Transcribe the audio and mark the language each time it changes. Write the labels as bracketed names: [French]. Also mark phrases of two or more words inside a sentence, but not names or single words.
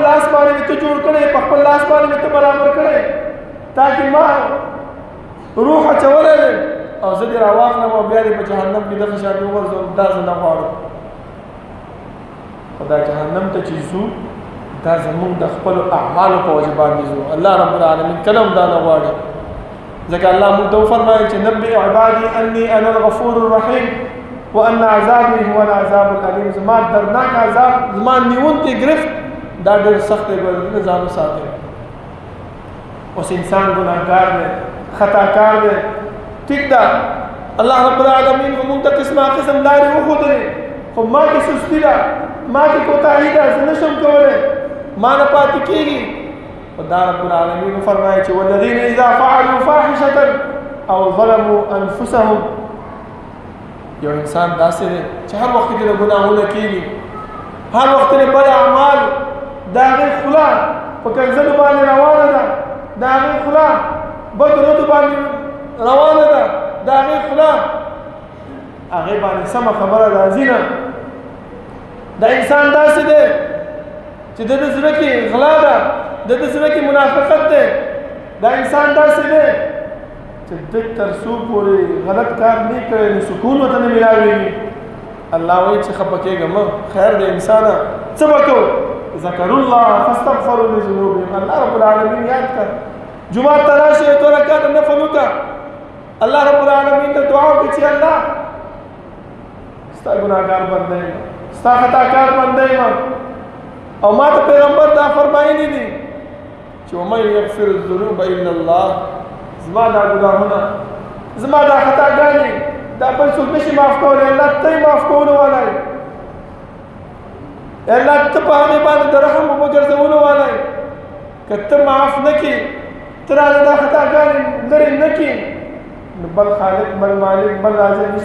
[Pashto] لاس باندې مې ته جوړ کړی په خپل لاس باندې مې ته برابر کړی تاکې ما روح اچولی دی او زه دې راواخلم او بیا دې په جهنم کې دغه شان وغورځوم دا زه نه غواړم خو دا جهنم ته چې ځو دا زمونږ د خپلو اعمالو په وجه باندې ځو الله رب العالمین کله هم دا نه غواړي ځکه الله موږ ته وفرمایل چې [Arabic] نبئ عبادي انی انا الغفور الرحیم وان عذابي هو العذاب الالیم. [Pashto] زما دردناک عذاب، زما نیونکی گرفت دا ډېر سخت دی، ګل ځان وساتئ. اوس انسان ګناهګار دی، خطاکار دی، ټیک ده، الله رب العالمین موږ ته قسمه قسم لارې وښودلې، خو ما کې سستي ده، ما کې کوتاهي ده، زه نشم کولی، ما نه پاتې کېږي. خدا رب العالمین فرمایي چې [Arabic] والذین اذا فعلوا فاحشة او ظلموا انفسهم. [Pashto] یو انسان داسې دی چې هر وخت کې د ګناهونه کېږي، هر وخت کې بد اعمال د هغې خوله په کنځلو باندې روانه ده، د هغې خوله بد ردو باندې روانه ده، د هغې خوله هغې باندې سمه خبره راځي نه. دا انسان داسې دی چې د ده زړه کې غلا ده، د ده زړه کې منافقت دی. دا انسان داسې دی چې ده تر څو پورې غلط کار نه کړی نو سکون ورته نه میلاوېږي. الله وایي چې خفه کېږه مه، خیر دی انسانه، څه به کوو؟ [Arabic] ذکروا الله فاستغفروا لذنوبهم. [Pashto] الله رب العالمین یاد کړه، جمعه ته راشئ، 2 رکعته نفل وکړه، الله رب العالمین ته دعا وکړه چې الله ستا ګناهګار بنده یم، ستا خطاکار بنده یم، او ما ته پیغمبر دا فرمایلی دي چې [Arabic] ومن یغفر الذنوب الا الله. [Pashto] زما دا ګناهونه، زما دا خطاګانې دا بل څوک نشي معاف کولی، الله ته یې معاف کولو والی، الله ته په هغې باندې د رحم وګرځولو والی. که ته معاف نه کړې، ته رانه دا خطاګانې لرې نه کړې، نو بل خالق، بل مالک، بل رازق نشته.